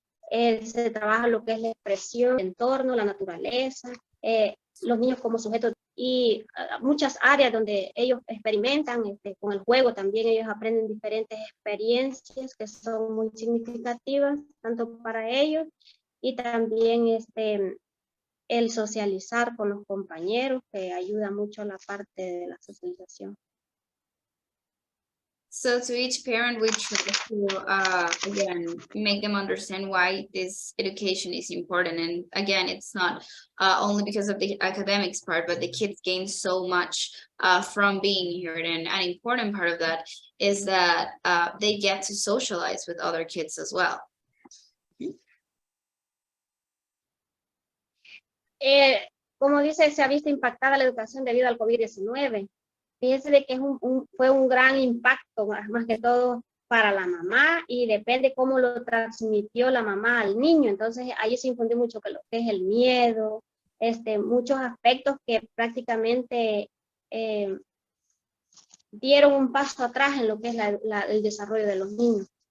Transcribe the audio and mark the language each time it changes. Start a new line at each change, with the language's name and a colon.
Spanish: Se trabaja lo que es la expresión, el entorno, la naturaleza, los niños como sujetos y muchas áreas donde ellos experimentan con el juego. También ellos aprenden diferentes experiencias que son muy significativas tanto para ellos, y también el socializar con los compañeros, que ayuda mucho a la parte de la socialización.
English: So to each parent, we try to, again, make them understand why this education is important. And again, it's not only because of the academics part, but the kids gain so much from being here. And an important part of that is that they get to socialize with other kids as well.
Spanish: Como dice, se ha visto impactada la educación debido al COVID-19. Fíjense de que fue un gran impacto, más que todo para la mamá, y depende cómo lo transmitió la mamá al niño. Entonces ahí se infundió mucho que lo que es el miedo, muchos aspectos que prácticamente dieron un paso atrás en lo que es el desarrollo de los niños.